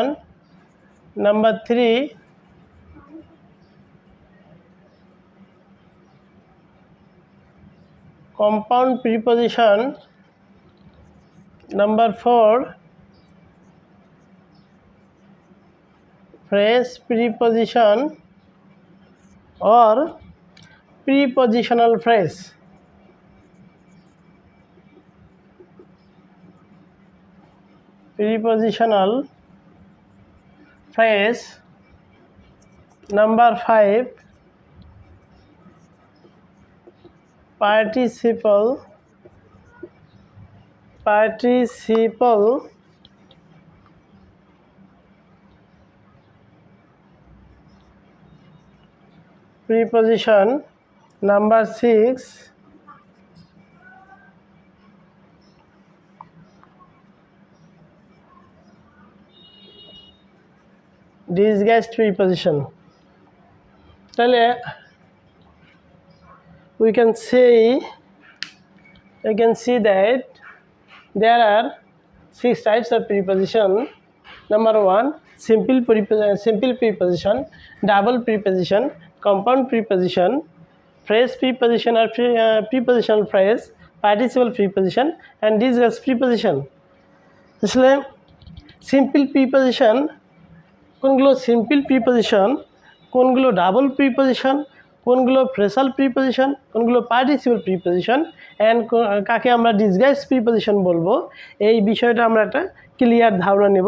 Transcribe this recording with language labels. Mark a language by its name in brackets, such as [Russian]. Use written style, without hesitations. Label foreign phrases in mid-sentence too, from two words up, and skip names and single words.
[English] Number 3, compound preposition. Number 4, phrase preposition or prepositional phrase. Prepositional phrase. Number 5, participle preposition. Number 6, disguised preposition. তাহলে we can see that there are 6 types of preposition. Number 1, simple preposition, double preposition, compound preposition, phrase preposition or prepositional phrase, participle preposition and disguised preposition. [Bangla] আসলে [English] simple preposition [Bangla] কোনগুলো, [English] simple preposition [Bangla] কোনগুলো, [English] double preposition [Bangla] কোনগুলো, [English] phrasal preposition [Bangla] কোনগুলো, [English] participle preposition and [Bangla] কাকে আমরা [English] disguise preposition [Bangla] বলবো, এই বিষয়টা আমরা একটা ক্লিয়ার ধারণা নেব।